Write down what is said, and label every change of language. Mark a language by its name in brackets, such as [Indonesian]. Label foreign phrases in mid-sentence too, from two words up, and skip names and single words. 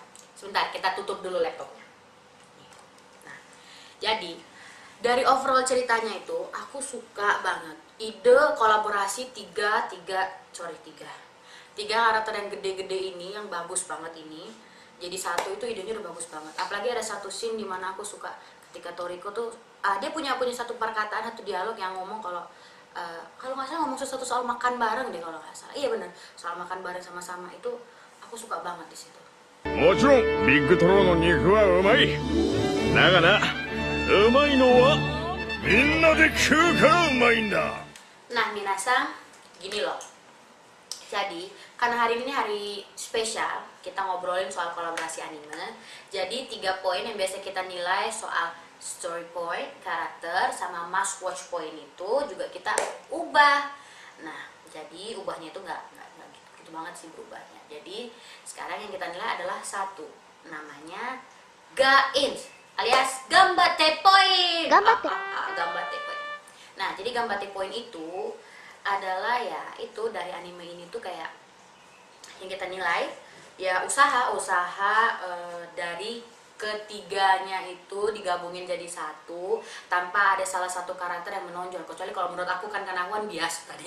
[Indonesian] Sebentar, kita tutup dulu laptopnya. Nah, jadi dari overall ceritanya itu aku suka banget ide kolaborasi tiga karakter yang gede-gede ini, yang bagus banget ini jadi satu. Itu idenya udah bagus banget. Apalagi ada satu scene dimana aku suka ketika Toriko tuh dia punya satu perkataan, satu dialog yang ngomong kalau nggak salah ngomong sesuatu soal makan bareng deh kalau nggak salah. Iya bener, soal makan bareng sama-sama. Itu aku suka banget di situ. [Japanese] もちろんビッグトロの肉はうまい。だがな、うまいのはみんなで食うからうまいんだ。 [Indonesian] Nah, Minasang, gini loh. Jadi, karena hari ini hari spesial, kita ngobrolin soal kolaborasi anime. Jadi, 3 poin yang biasa kita nilai soal [English] story point, [Indonesian] karakter, sama [English] must watch point [Indonesian] itu juga kita ubah. Nah, jadi ubahnya itu nggak gitu banget sih berubahnya. Jadi, sekarang yang kita nilai adalah satu, namanya Gain, alias Gambate Point. Gambate. Gambate Point. Nah, jadi Gambate Point itu adalah ya itu dari anime ini tuh kayak yang kita nilai ya usaha dari ketiganya itu digabungin jadi satu tanpa ada salah satu karakter yang menonjol, kecuali kalau menurut aku kan karena aku kan bias tadi.